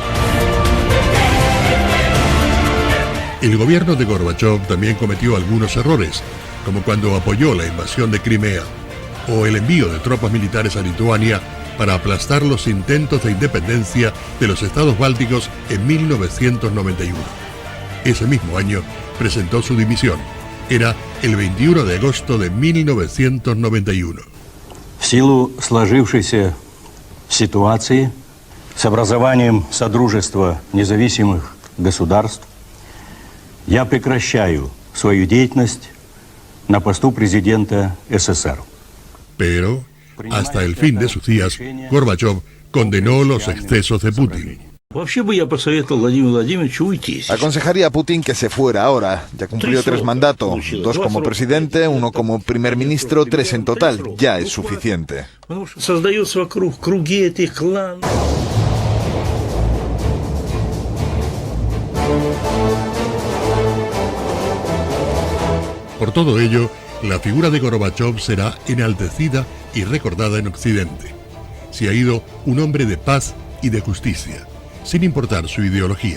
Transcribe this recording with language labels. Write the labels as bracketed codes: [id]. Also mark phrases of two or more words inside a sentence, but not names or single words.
[es] El gobierno de Gorbachev también cometió algunos errores, como cuando apoyó la invasión de Crimea o el envío de tropas militares a Lituania para aplastar los intentos de independencia de los estados bálticos en 1991. Ese mismo año presentó su dimisión. Era el 21 de agosto de 1991. [ru] В силу сложившейся ситуации с образованием Содружества независимых государств я прекращаю свою деятельность на посту президента СССР. [es] Pero, hasta el fin de sus días, Gorbachev condenó los excesos de Putin. [ru] Вообще бы я посоветовал Владимиру Владимировичу уйти. [es] Aconsejaría a Putin que se fuera ahora. Ya cumplió 3 mandatos, 2 como presidente, 1 como primer ministro, 3 en total. Ya es suficiente. [ru] Потому что создается вокруг круги этих кланов. [es] Por todo ello, la figura de Gorbachev será enaltecida y recordada en Occidente. Se ha ido un hombre de paz y de justicia, sin importar su ideología.